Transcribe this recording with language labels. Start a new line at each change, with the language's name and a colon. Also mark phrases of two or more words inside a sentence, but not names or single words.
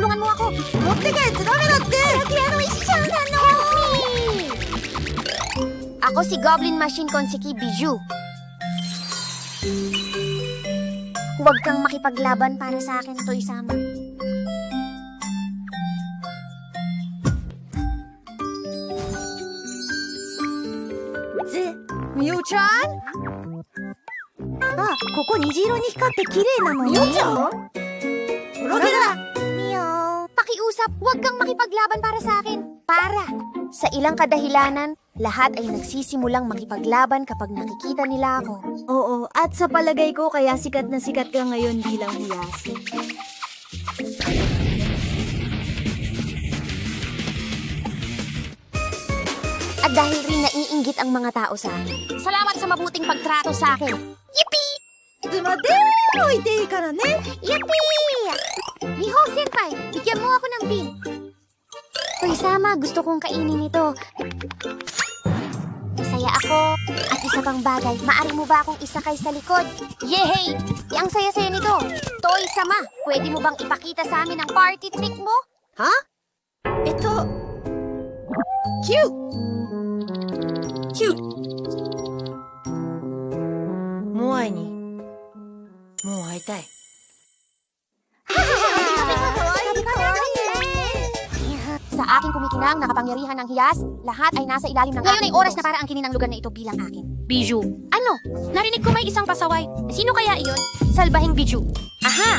Filipino: mo ako. Ako si Goblin Machine Konseki Bijou. Huwag kang makipaglaban para sa akin, Toy Sama. Miu-chan?
Japanese: あ、ここ虹色に光って綺麗なのね。 Meow.
Filipino: Pakiusap, huwag kang makipaglaban para sa akin. Para. Sa ilang kadahilanan, lahat ay nagsisimulang makipaglaban kapag nakikita nila ako. Oo, at sa palagay ko kaya sikat na sikat ka ngayon bilang hiyasi. At dahil rin naiinggit ang mga tao sa akin. Salamat sa mabuting pagtrato sa akin. Yippee!
Japanese: いつまでも置いていいからね。
Filipino: Yippee! Miho Senpai, bigyan mo ako ng pin. Toy Sama, gusto kong kainin ito. Masaya ako. At isa pang bagay, maari mo ba akong isakay sa likod? Yehey! Ang saya-saya nito. Toy Sama, pwede mo bang ipakita sa amin ang
English: party trick
Filipino: mo? Cute! Cute!
Japanese: モアイにもう会いたい。
Filipino: Sa aking kumikinang nakapangyarihan ng hiyas, lahat ay nasa ilalim ng Ngayon ay oras na para angkinin ang lugar na ito bilang akin. Bijou. Ano? Narinig ko may isang pasaway. Sino kaya iyon? Salbahing Bijou. Aha!